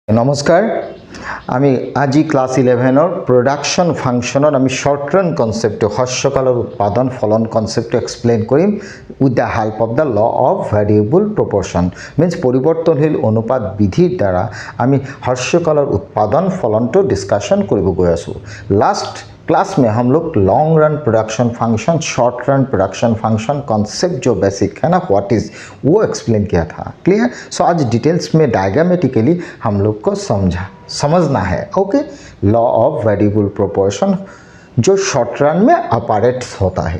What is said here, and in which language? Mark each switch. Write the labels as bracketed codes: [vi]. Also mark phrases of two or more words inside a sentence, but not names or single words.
[as] নমস্কাৰ আমি আজি ক্লাস 11 [en] production function [as] আমি [en] short run concept [as] হর্ষকালৰ উৎপাদন ফলন কনসেপ্ট এক্সপ্লেইন কৰিম [en] with the help of the law of variable proportion means [as] পৰিৱৰ্তনশীল অনুপাত বিধিৰ দ্বাৰা আমি হর্ষকালৰ উৎপাদন ফলনটো ডিসকাशन কৰিব গৈ আছো। [hi] লাষ্ট क्लास में हम लोग [en] long run production function, short run production function concept [hi] जो बेसिक है ना [en] what is [hi] वो एक्सप्लेन किया था। क्लियर? सो आज डिटेल्स में डायग्रामेटिकली हम लोग को समझना है। ओके, [en] law of variable proportion [hi] जो शॉर्ट रन में ऑपरेट्स होता है।